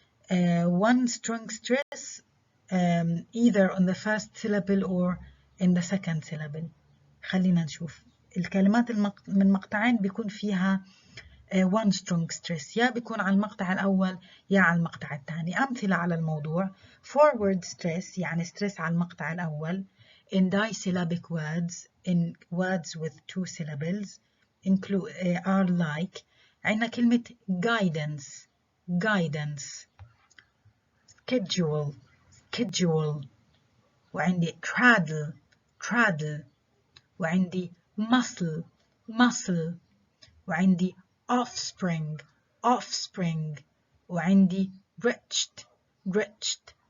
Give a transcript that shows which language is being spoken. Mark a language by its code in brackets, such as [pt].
[en] one strong stress either on the first syllable or in the second syllable. [ar] خلينا نشوف الكلمات من مقطعين بيكون فيها [en] one strong stress، [ar] يا بيكون على المقطع الأول يا على المقطع الثاني. أمثلة على الموضوع: [en] forward stress يعني stress [ar] على المقطع الأول [en] in disyllabic words, in words with two syllables are like. [ar] عندنا كلمة guidance guidance، schedule schedule، وعندي cradle cradle، وعندي muscle muscle، وعندي offspring offspring، وعندي wretched wretched.